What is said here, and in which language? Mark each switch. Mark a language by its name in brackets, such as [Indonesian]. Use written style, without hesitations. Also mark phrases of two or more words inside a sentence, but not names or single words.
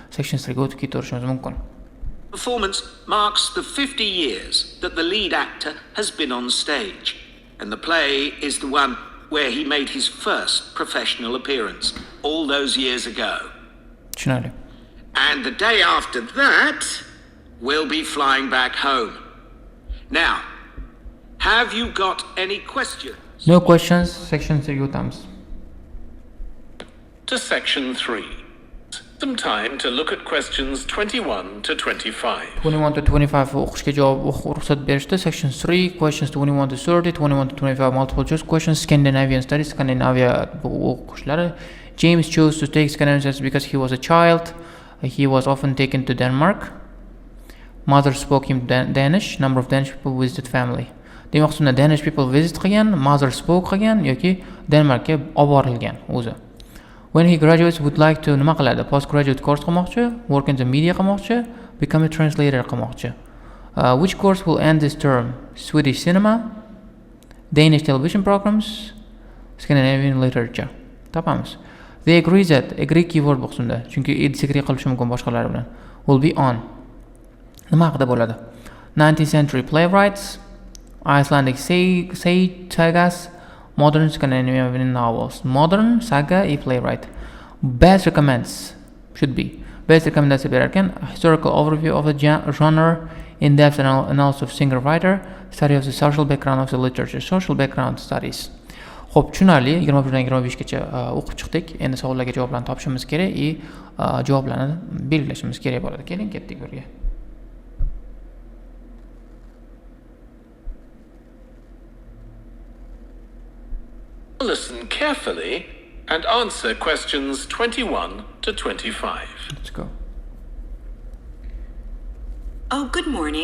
[Uzbek] section 3 ga o'tib ketaverishimiz mumkin. [English] Performance marks the 50 years that the lead actor has been on stage, and the play is the one where he made his first professional appearance all those years ago. [Uzbek] Tushunarli. [English] And the day after that, we'll be flying back home. Now, have you got any questions? No questions. [Uzbek] Section 3 ga o'tamiz. [English] To section 3. Some time to look at questions 21 to 25. [Uzbek] 21 to 25 o'qishga javob ruxsat berishdi. [English] Section 3 questions 21 to 30, 21 to 25 multiple choice questions. Scandinavian studies, [Uzbek] Scandinavia o'qishlari. [English] James chose to take Scandinavian studies because he was a child. He was often taken to Denmark. Mother spoke him Danish. Number of Danish people visited family. [Uzbek] Demak, unda [English] Danish people visit [Uzbek] qilgan, [English] mother spoke [Uzbek] qilgan yoki Denmarkka olib borilgan o'zi. [English] When he graduates, would like to [Uzbek] nima qiladi? [English] Postgraduate course qilmoqchi, work in the media qilmoqchi, become a translator qilmoqchi. Which course will end this term? Swedish cinema, Danish television programs, Scandinavian literature. [Uzbek] Topamiz. [English] They agree that agree keyword [Uzbek] bo'lsin-da, chunki disagree qilishi mumkin boshqalar bilan. [English] Will be on. [Uzbek] Nima haqida bo'ladi? [English] 19th century playwrights, Icelandic sagas, modern Scandinavian novels. Modern saga e playwright. Best recommends should be. Best recommendation berarkan historical overview of the genre, in-depth analysis of singer-writer, study of the social background of the literature, social background studies. [Uzbek] Xo'p, tushunarli. 21dan 25gacha o'qib chiqdik. Endi savollarga javoblarni topishimiz kerak va javoblarni belgilashimiz kerak bo'ladi. Keling, ketdik birga. [English] Listen carefully and answer questions 21 to 25. Let's go. Oh, good morning.